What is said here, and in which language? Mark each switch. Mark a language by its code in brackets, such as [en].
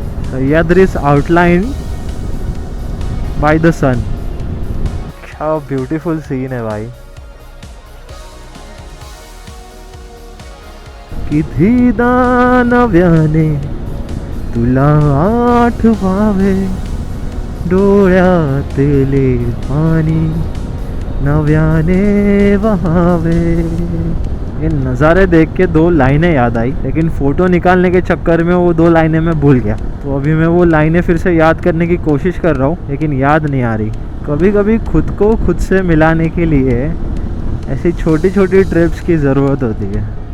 [en] Sahyadri's outlined by the sun। [hi] क्या beautiful scene है भाई। [mr] किती दानव्याने तुला आठवावे, डोळ्यातले पाणी नव्याने वहावे। [hi] ये नज़ारे देख के 2 लाइनें याद आई, लेकिन फ़ोटो निकालने के चक्कर में वो 2 लाइनें मैं भूल गया। तो अभी मैं वो लाइनें फिर से याद करने की कोशिश कर रहा हूँ, लेकिन याद नहीं आ रही। कभी कभी खुद को खुद से मिलाने के लिए ऐसी छोटी छोटी ट्रिप्स की ज़रूरत होती है।